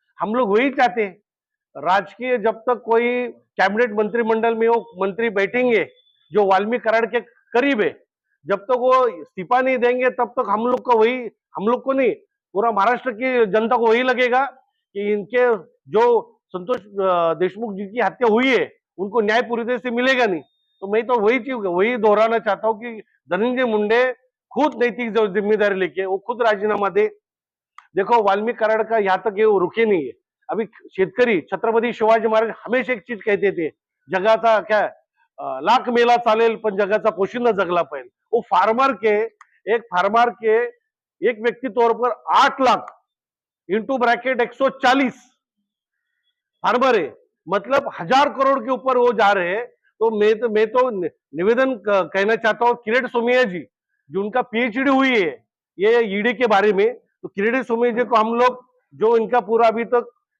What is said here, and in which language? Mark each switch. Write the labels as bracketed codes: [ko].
[hi] हम लोग वही चाहते हैं, राजकीय जब तक कोई कैबिनेट मंत्रिमंडल में वो मंत्री बैठेंगे जो वाल्मीकि करार के करीब है, जब तक वो इस्तीफा नहीं देंगे तब तक हम लोग को नहीं, पूरा महाराष्ट्र की जनता को वही लगेगा कि इनके जो संतोष देशमुख जी की हत्या हुई है उनको न्याय पूरी तरह से मिलेगा नहीं। तो मैं तो वही दोहराना चाहता हूँ कि धनंजय मुंडे खुद नैतिक जिम्मेदारी लेके वो खुद राजीनामा दे। देखो वाल्मीकि करार का यहाँ तक ये रुके नहीं है। अभी शेतकरी छत्रपती शिवाजी महाराज हमेशा एक चीज कहते थे, [mr] जगाचा क्या लाख मेला चालेल पण जगाचा पोशिंदा जगला पाहिजे। [hi] वो फार्मर के एक व्यक्ति तौर पर 8 लाख इंटू ब्रैकेट 140 फार्मर है, मतलब 1000 करोड़ के ऊपर वो जा रहे हैं। तो मैं तो निवेदन कहना चाहता हूँ किरीट सोमैया जी, जो उनका पीएचडी हुई है ये ईडी के बारे में, तो किरीट सोमैया जी को हम लोग जो इनका पूरा अभी तक